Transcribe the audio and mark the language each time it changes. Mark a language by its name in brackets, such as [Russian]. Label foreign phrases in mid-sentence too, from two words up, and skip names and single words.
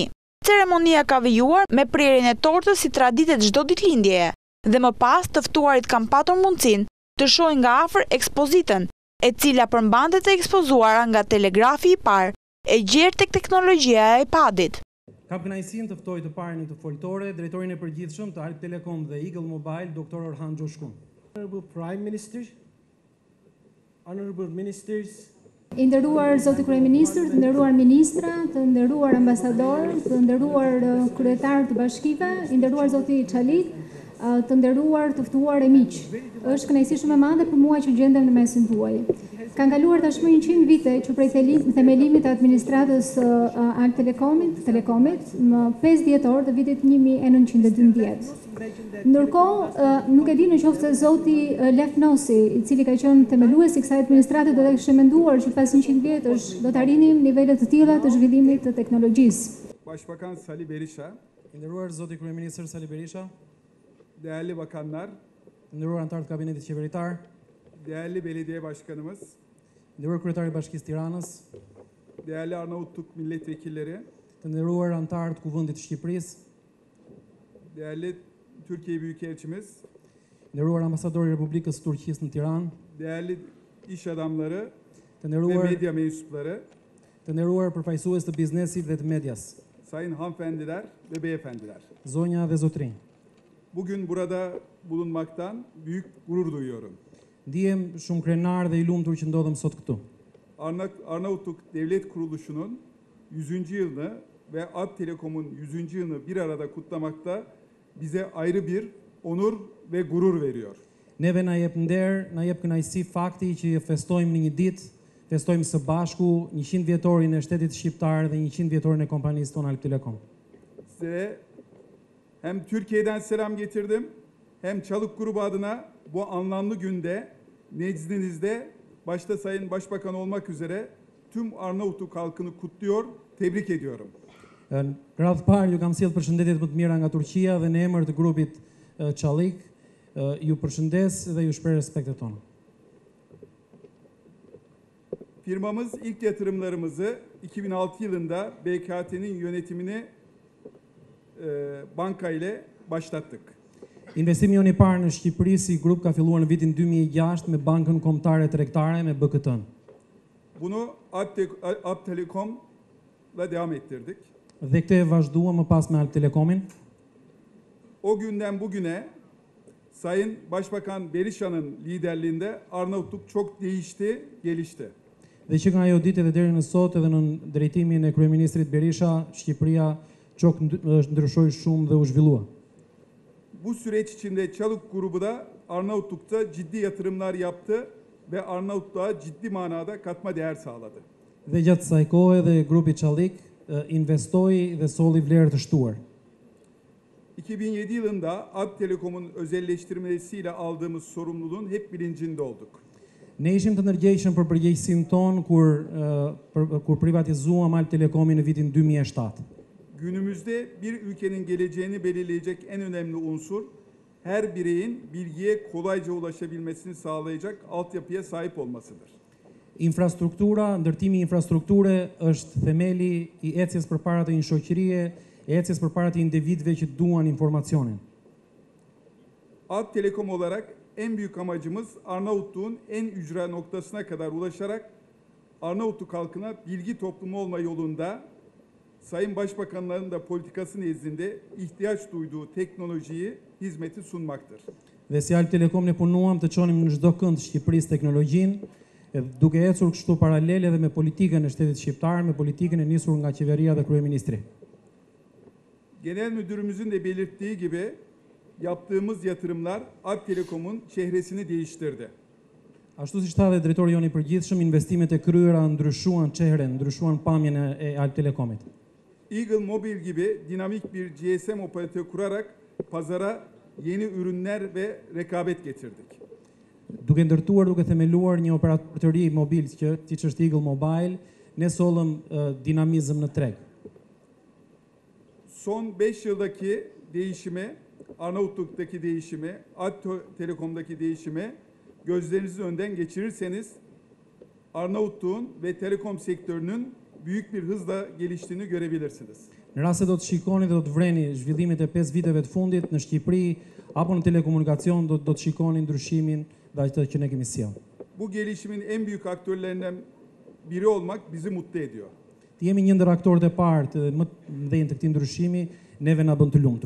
[Albanian] Ceremonia ka vijuar me prerjen e tortës si traditet çdo ditëlindjeje, dhe më pas të ftuarit kanë patur mundësinë të shohin nga afër ekspozitën, e cila përmbante të ekspozuara nga telegrafi i parë e gjerë tek teknologjia e iPadit. Kam kënaqësinë të ftoj të parë në këtë foltore drejtorin e përgjithshëm të Alp Telekom dhe Eagle Mobile, Dr. Orhan Gjoshkun. [English] Honorable Prime Minister, Honorable Ministers, [Albanian] I nderuar Zoti Kryeministër, të nderuar ministra, të nderuar ambasador, të nderuar kryetar të bashkive, I nderuar Zoti Çalik, të nderuar të ftuar e miq. Është kënaqësi shumë e madhe për mua që gjendem në mesin tuaj. Kanë kaluar tashmë 100 vite që prej themelimit të administratës Alp Telekomit, më 5 dhjetor të vitit 1912. Ndërkohë, nuk e di nëse Zoti Lefnosi, I cili ka qenë themeluesi I kësaj administrate, do të kishte menduar që pas 100 vjetësh do të arrinim nivele të tilla të zhvillimit të teknologjisë. [Turkish] Başbakan Sali Berisha, [Albanian] I nderuar Zoti Kryeministër Sali Berisha, [Turkish] değerli bakanlar, [Albanian] të nderuar anëtar të kabinetit qeveritar, [Turkish] değerli belediye başkanımız, [Albanian] nderuar kryetari I Bashkisë Tiranës, [Turkish] değerli Arnavutluk milletvekilleri, [Albanian] të nderuar anëtar të Kuvendit të Shqipërisë, [Turkish] değerli Türkiye Büyükelçimiz, [Albanian] nderuar ambasadori I Republikës së Turqisë në Tiranë, [Turkish] değerli iş adamları [Albanian] të [Turkish] ve [Albanian] nderuar [Turkish] medya mensupları, [Albanian] të nderuar përfaqësues të biznesit dhe të medias, [Turkish] sayın hanımefendiler ve beyefendiler. [Albanian] zonja dhe zotrinj. [Turkish] Bugün burada bulunmaktan büyük gurur duyuyorum. [Albanian] Ndihem shumë krenar dhe I lumtur që ndodhem sot këtu. [Turkish] Arnavutluk Devlet Kuruluşu'nun 100. yılını ve Alp Telekom'un 100. yılını bir arada kutlamakta bize ayrı bir onur ve gurur veriyor. [Albanian] Neve na jep nder, na jep kënaqësi fakti që festojmë në një ditë, festojmë së bashku 100 vjetorin e shtetit shqiptar dhe 100 vjetorin e kompanisë tonë Alp Telekom. [Turkish] Size hem Türkiye'den selam getirdim hem Çalık Grubu adına bu anlamlı günde nezdinizde başta Sayın Başbakan olmak üzere tüm Arnavutluk halkını kutluyor, tebrik ediyorum. [Albanian] Në radhë parë ju kam sjellë përshëndetjet më të mira nga Turqia dhe në emër të grupit Çalık ju përshëndes dhe ju shpreh respektet tonë. [Turkish] Firmamız ilk yatırımlarımızı 2006 yılında BKT'nin yönetimini banka ile başlattık. [Albanian] Investimi jonë I parë në Shqipëri si grup ka filluar në vitin 2006 me Bankën Kombëtare Tregtare me BKT-n. [Turkish] Bunu Alp Telekom'la devam ettirdik. [Albanian] Dhe këtë e vazhduam më pas me Alp Telekomin. [Turkish] O günden bugüne Sayın Başbakan Berisha'nın liderliğinde Arnavutluk çok değişti, gelişti. [Albanian] Dhe që nga ajo ditë dhe deri në sot edhe në drejtimin e kryeministrit Berisha, Shqipëria çok ndryshoi shumë dhe u zhvillua. [Turkish] Bu süreç içinde Çalık Grubu da Arnavutluk'ta ciddi yatırımlar yaptı ve Arnavutluğa ciddi manada katma değer sağladı. [Albanian] Dhe gjatë kësaj kohe dhe grupi Çalık investoi dhe solli vlerë të shtuar. [Turkish] 2007 yılında Alp Telekom'un özelleştirmesiyle aldığımız sorumluluğun hep bilincinde olduk. [Albanian] Ne ishim të ndërgjegjshëm për përgjegjësinë tonë kur privatizuam Alp Telekomin në vitin 2007. [Turkish] Günümüzde bir ülkenin geleceğini belirleyecek en önemli unsur her bireyin bilgiye kolayca ulaşabilmesini sağlayacak altyapıya sahip olmasıdır. [Albanian] Infrastruktura, ndërtimi I infrastrukture është themeli I ecjes përpara të një shoqërie, ecjes përpara të individëve që duan informacionin. [Turkish] Alp Telekom olarak en büyük amacımız Arnavutluğun en ücra noktasına kadar ulaşarak Arnavutluk halkına bilgi toplumu olma yolunda Sayın Başbakanların da politikası nezdinde ihtiyaç duyduğu teknolojiyi, hizmeti sunmaktır. [Albanian] Dhe si Alp Telekom ne punuam të çonim në çdo kënd të Shqipërisë teknologjinë, duke ecur kështu paralel edhe me politikën e shtetit shqiptar, me politikën e nisur nga qeveria dhe kryeministri. [Turkish] Genel Müdürümüzün de belirttiği gibi yaptığımız yatırımlar Alp Telekom'un çehresini değiştirdi. [Albanian] Ashtu siç tha dhe drejtori jon I përgjithshëm, investimet e kryera ndryshuan çehren, ndryshuan pamjen e Alp Telekomit. [Turkish] Eagle Mobile gibi dinamik bir GSM operatörü kurarak pazara yeni ürünler ve rekabet getirdik. [Albanian] Duke ndërtuar, duke themeluar një operatëri mobil që siç është Eagle Mobile, ne sollëm dinamizëm në treg. [Turkish] Son 5 yıldaki değişime, Arnavutluk'taki değişime, Alp Telekom'daki değişime gözlerinizin önden geçirirseniz Arnavutluğun ve telekom sektörünün büyük bir hızla geliştiğini görebilirsiniz. [Albanian] Në rast se do të shikoni dhe do të vreni zhvillimet e 5 viteve të fundit në Shqipëri apo në telekomunikacion do të shikoni ndryshimin dhe atë që ne kemi sjellë. [Turkish] Bu gelişimin en büyük aktörlerinden biri olmak bizi mutlu ediyor. [Albanian] Të jemi një ndër aktorët e parë të më të mëdhenj të këtij ndryshimi, neve na bën të lumtur.